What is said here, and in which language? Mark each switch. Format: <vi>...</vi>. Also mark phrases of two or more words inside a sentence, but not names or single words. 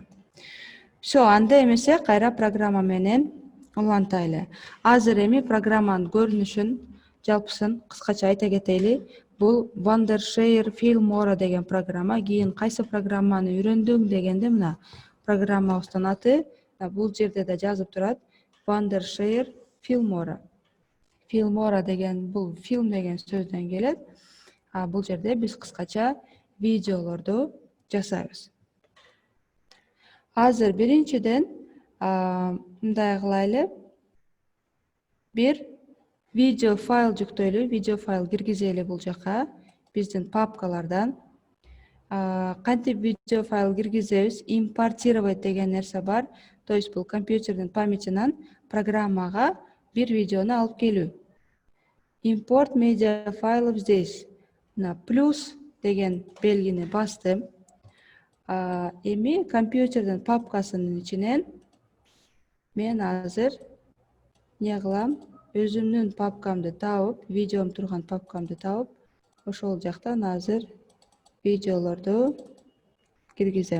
<ky>Все, анда эмесе кайра программа менен улантайлы. Азыр эми программанын көрүнүшүн, жалпысын кыскача айта кетели. Бул Wondershare Filmora деген программа. Кийин кайсы программаны үйрөндүң дегенде мына программабыздын аты бул жерде да жазып турат. Wondershare Filmora. Filmora деген бул фильм деген сөздөн келет. Бул жерде биз кыскача видеолорду жасайбыз. Азыр биринчиден мындай кылайлы. Бир видео файл жүктөйлү, видео файл киргизели бул жака биздин папкалардан. Кантип видео файл киргизебиз? Импортировать деген нерсе бар.</ky> <ru>То есть</ru> <ky>бул компьютердин памятинан программага бир видеону алып келүү.</ky> <en>Import media file здесь.</en> <ky>Мына плюс деген белгини бастым. Эми компьютердин папкасынын ичинен мен азыр не кылам? Өзүмдүн папкамды табып, видеом турган папкамды табып, ошол жактан азыр видеолорду киргизем.</ky>